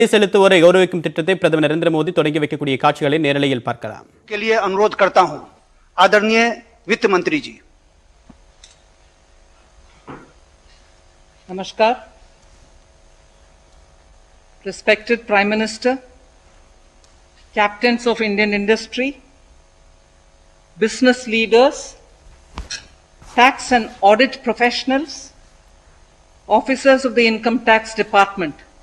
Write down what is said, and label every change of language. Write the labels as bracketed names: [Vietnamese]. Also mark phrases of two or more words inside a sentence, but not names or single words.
[Tamil] செலுத்துவோரை கௌரவிக்கும் திட்டத்தை பிரதமர் நரேந்திர மோடி தொடங்கி வைக்கக்கூடிய காட்சிகளை நேரலையில் பார்க்கலாம். [Hindi] के लिए अनुरोध करता हूं आदरणीय वित्त मंत्री जी. Namaskar. [English] Respected Prime Minister, captains of Indian industry, business leaders, tax and audit professionals, officers of the Income Tax Department.